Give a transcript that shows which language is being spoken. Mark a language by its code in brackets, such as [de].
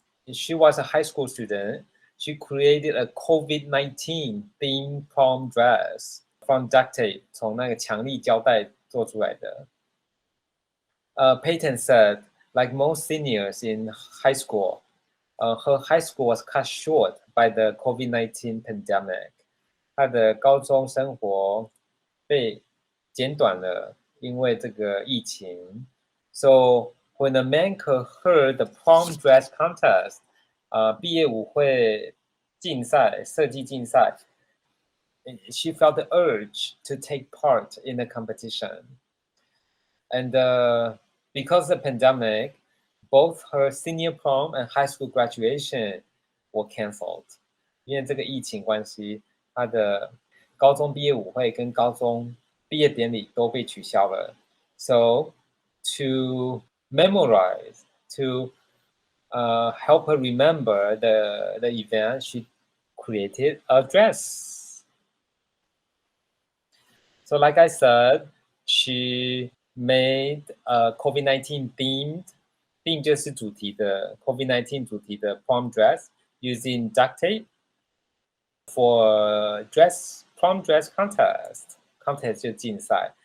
[en] She was a high school student. She created a COVID-19 themed prom dress from duct tape, [zh] 从那个强力胶带做出来的。 [en] Peyton said, like most seniors in high school, her high school was cut short by the COVID-19 pandemic. [zh] 她的高中生活被减短了，因为这个疫情。 [en] So when the mentor heard the prom dress contest, [zh] 毕业舞会竞赛、设计竞赛 [en] she felt the urge to take part in the competition. And because of the pandemic, both her senior prom and high school graduation were canceled. [zh] 因为这个疫情关系，她的高中毕业舞会跟高中毕业典礼都被取消了。 [en] So to memorize, to help her remember the event, she created a dress. So like I said, she made a COVID-19 themed, theme [zh] 就是主题的 COVID-19 主题的 [en] prom dress using duct tape for prom dress contest [zh] 就竞赛。